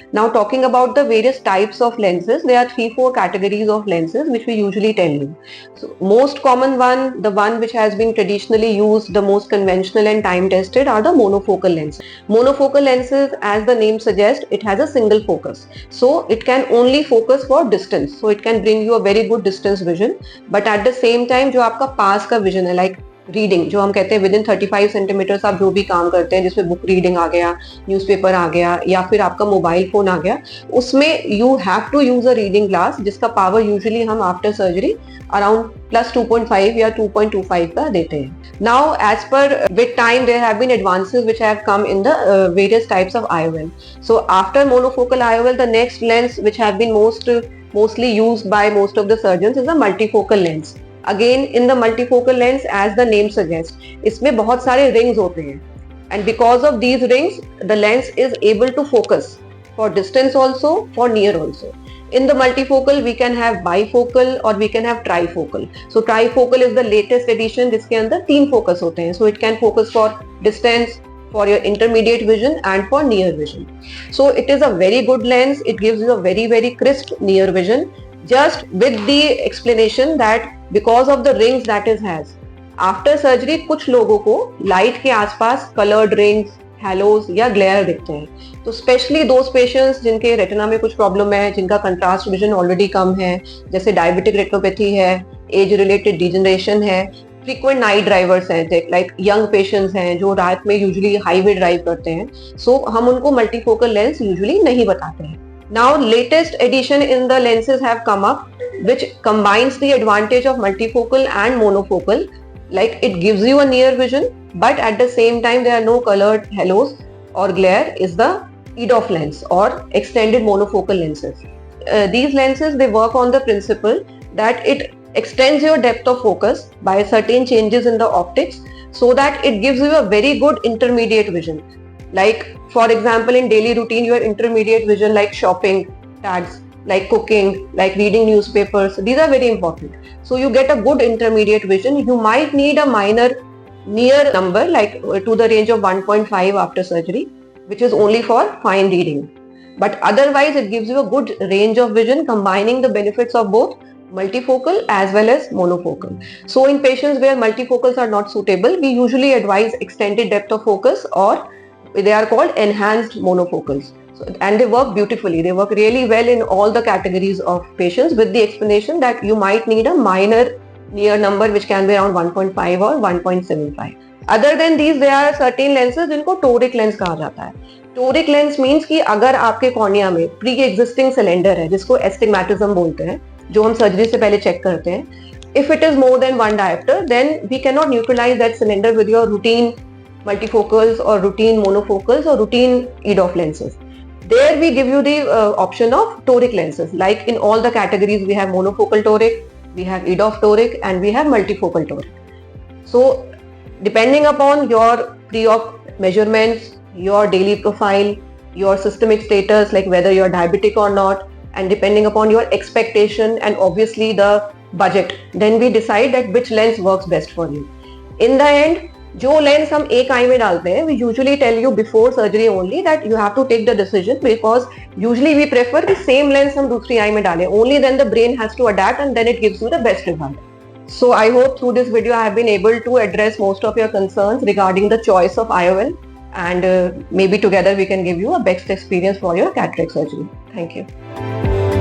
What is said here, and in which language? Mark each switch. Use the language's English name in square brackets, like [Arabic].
[English] Now talking about the various types of lenses, there are 3-4 categories of lenses which we usually tell you. So most common one, the one which has been traditionally used, the most conventional and time tested are the monofocal lenses. Monofocal lenses, as the name suggests, it has a single focus. So it can only focus for distance. So it can bring you a very good distance vision. But at the same time [Hindi] जो आपका पास का vision है, like reading जो हम कहते हैं with in 35 centimetres आप जो भी काम करते हैं जिसमें बुक रीडिंग आ गया, न्यूज़पेपर आ गया या फिर आपका मोबाइल फोन आ गया, उसमें [English] you have to use a reading glass [Hindi] जिसका पावर यूजुअली हम आफ्टर सर्जरी अराउंड +2.5 या 2.25 का देते हैं. [English] Now as पर with time there have been advances which have come in the various types of IOL. So after monofocal IOL the next lens which have been mostly used by most of the surgeons is a multifocal lens. Again in the multifocal lens, as the name suggests, [Hindi] इसमें बहुत सारे [English] rings होते हैं and because of these rings the lens is able to focus for distance also, for near also. In the multifocal we can have bifocal or we can have trifocal. So trifocal is the latest edition [Hindi] जिसके अंदर 3 focus होते हैं. [English] So it can focus for distance, for your intermediate vision and for near vision. So it is a very good lens. It gives you a very crisp near vision, just with the explanation that because of the rings that it has. After surgery [Hindi] कुछ लोगों को light के आसपास colored rings, halos या glare दिखते हैं. तो specially [English] those patients [Hindi] जिनके रेटिना में कुछ प्रॉब्लम है, जिनका कंट्रास्ट विजन ऑलरेडी कम है, जैसे डायबिटिक रेटिनोपैथी है, एज रिलेटेड डिजनरेशन है, फ्रीक्वेंट नाइट ड्राइवर्स हैं, लाइक यंग पेशेंट्स हैं जो रात में यूजुअली हाईवे ड्राइव करते हैं, सो हम उनको मल्टीफोकल लेंस यूजुअली नहीं बताते हैं. [English] Now latest edition in the lenses have come up which combines the advantage of multifocal and monofocal. Like it gives you a near vision but at the same time there are no coloured haloes और glare is the EDOF lens or extended monofocal lenses. These lenses, they work on the principle that it extends your depth of focus by certain changes in the optics so that it gives you a very good intermediate vision. Like for example in daily routine your intermediate vision, like shopping tags, like cooking, like reading newspapers, these are very important. So you get a good intermediate vision. You might need a minor near number like to the range of 1.5 after surgery, which is only for fine reading, but otherwise it gives you a good range of vision combining the benefits of both multifocal as well as monofocal. So in patients where multifocals are not suitable, we usually advise extended depth of focus, or they are called enhanced monofocals. So, and they work beautifully. They work really well in all the categories of patients, with the explanation that you might need a minor near number which can be around 1.5 or 1.75. Other than these, there are certain lenses [Hindi] जिनको toric lens कहा जाता है. Toric lens means कि अगर आपके cornea में pre existing cylinder है जिसको एस्टिग्मेटिज्म बोलते हैं, जो हम सर्जरी से पहले चेक करते हैं, [English] if it is more than 1 diopter, then we cannot neutralize that cylinder with your routine multifocals or routine monofocals or routine EDOF lenses. There we give you the option of toric lenses. Like in all the categories, we have monofocal toric, we have EDOF toric, and we have multifocal toric. So depending upon your pre-op measurements, your daily profile, your systemic status, like whether you're diabetic or not, and depending upon your expectation and obviously the budget, then we decide that which lens works best for you. In the end, [Hindi] जो lens हम एक आई में डालते हैं, [English] we usually tell you before surgery only that you have to take the decision, because usually we prefer [Hindi] कि same lens हम दूसरी आई में डालें, [English] Only then the brain has to adapt and then it gives you the best result. So I hope through this video I have been able to address most of your concerns regarding the choice of IOL, and maybe together we can give you a best experience for your cataract surgery. Thank you.